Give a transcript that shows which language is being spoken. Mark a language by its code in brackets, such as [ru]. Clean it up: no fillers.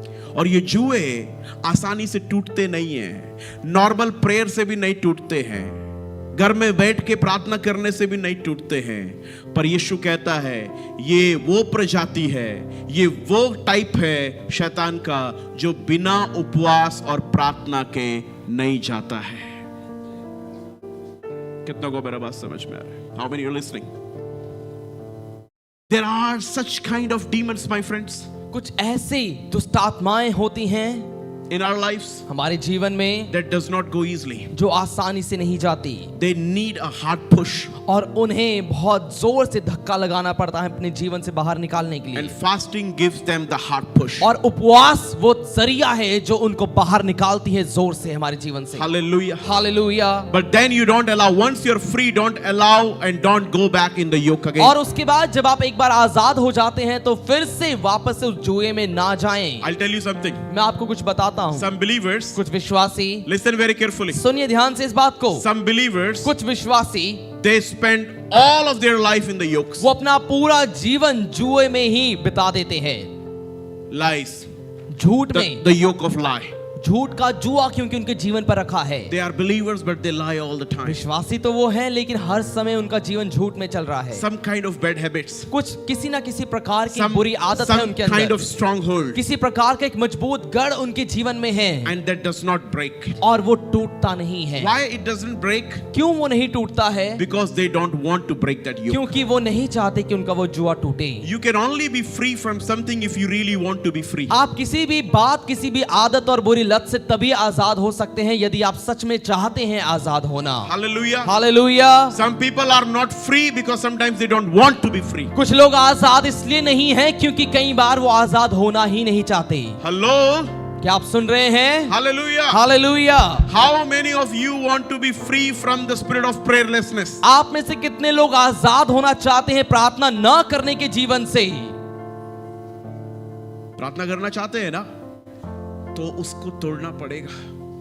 [hi] और ये जुए आसानी से टूटते नहीं हैं, [en] normal prayer [hi] से भी नहीं टूटते हैं, घर में बैठ के प्रार्थना करने से भी नहीं टूटते हैं। पर यीशु कहता है ये वो प्रजाति है, ये वो टाइप है शैतान का जो बिना उपवास और प्रार्थना के नहीं जाता है। कितना को मेरा बात समझ में आ रहा है? [en] How many are listening? There are such kind of demons, my friends, [hi] कुछ ऐसी दुष्ट आत्माएं होती हैं [en] in our lives [hi] हमारे जीवन में [en] that does not go easily. [hi] जो आसानी से नहीं जाती, [en] They need a hard push, [hi] और उन्हें बहुत जोर से धक्का लगाना पड़ता है अपने जीवन से बाहर निकालने के लिए। [en] and fasting gives them the hard push. [hi] और उपवास वो जरिया है जो उनको बाहर निकालती है जोर से हमारे जीवन से। [en] Hallelujah. [hi] Hallelujah. [en] But then you don't allow, once you're free, don't allow and don't go back in the yoke again. [hi] और उसके बाद जब आप एक बार आजाद हो जाते हैं तो फिर से वापस से उस जुए में ना जाएं। [en] I'll tell you something. [hi] मैं आपको कुछ बताता हूँ। [en] Some believers, [hi] कुछ विश्वासी, [en] listen very carefully. [hi] सुनिए ध्यान से इस बात को, [en] Some believers, [hi] कुछ विश्वासी [en] they spend all of their life in the yokes. [hi] वो अपना पूरा जीवन जुए में ही बिता देते हैं। [en] Lies. [hi] झूठ में, [en] The yoke of lie. [hi] झूठ का जुआ क्योंकि उनके जीवन पर रखा है। [en] They are believers, but they lie all the time. [hi] विश्वासी तो वो है लेकिन हर समय उनका जीवन झूठ में चल रहा है। [en] Some kind of bad habits. [hi] कुछ किसी ना किसी प्रकार की [en] Some, [hi] बुरी आदत है [en] some [hi] उनके [en] kind [hi] अंदर, [en] of stronghold. [hi] किसी प्रकार का एक मजबूत गढ़ उनके जीवन में है, [en] And that does not break. [hi] और वो टूटता नहीं है। [en] Why it doesn't break? [hi] क्यों वो नहीं टूटता है? [en] Because they don't want to break that yoke. [hi] क्योंकि वो नहीं चाहते कि उनका वो जुआ टूटे। [en] You can only be free from something if you really want to be free. [hi] आप किसी भी बात, किसी भी आदत और बुरी लत से तभी आजाद हो सकते हैं यदि आप सच में चाहते हैं आजाद होना। [en] Hallelujah. [hi] Hallelujah. [en] Some people are not free because sometimes they don't want to be free. [hi] कुछ लोग आजाद इसलिए नहीं हैं क्योंकि कई बार वो आजाद होना ही नहीं चाहते। [en] Hello? [hi] क्या आप सुन रहे हैं? [en] Hallelujah. [hi] Hallelujah. [en] How many of you want to be free from the spirit of prayerlessness? [hi] आप में से कितने लोग आजाद होना चाहते हैं प्रार्थना न करने के जीवन से? प्रार्थना करना चाहते हैं ना, तो उसको तोड़ना पड़ेगा।